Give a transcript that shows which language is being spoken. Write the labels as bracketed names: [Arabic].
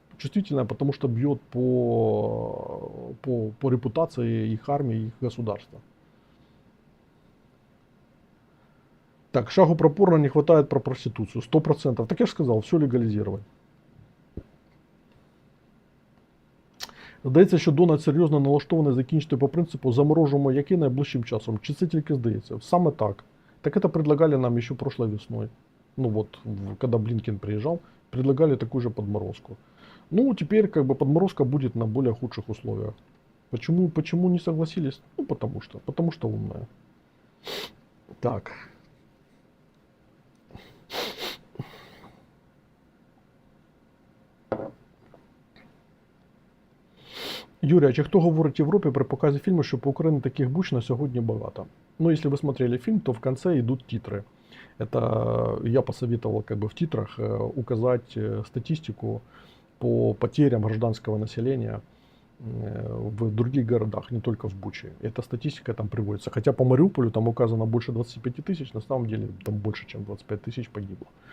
[Russian] Чувствительная, потому что бьет по репутации их армии, их государства. Так, шагу про порно не хватает про проституцию. 100%. Так я же сказал, все легализировать. [Ukrainian] Здається, що Дональд серйозно налаштований закінчити по принципу «заморожуємо яки найближчим часом». Чи це тільки здається? Саме так. [Russian] Так это предлагали нам еще прошлой весной. Ну вот, когда Блинкен приезжал, предлагали такую же подморозку. Ну, теперь как бы подморозка будет на более худших условиях. Почему не согласились? Ну, потому что умная. Так. [Ukrainian] Юрій, а чи хто говорить в Європі при показі фільму, що по Україні таких буч на сьогодні багато? [Russian] Ну, если вы смотрели фильм, то в конце идут титры. Это я посоветовал как бы в титрах указать статистику по потерям гражданского населения в других городах, не только в Буче. Эта статистика там приводится. Хотя по Мариуполю там указано больше 25 тысяч, на самом деле там больше, чем 25 тысяч погибло.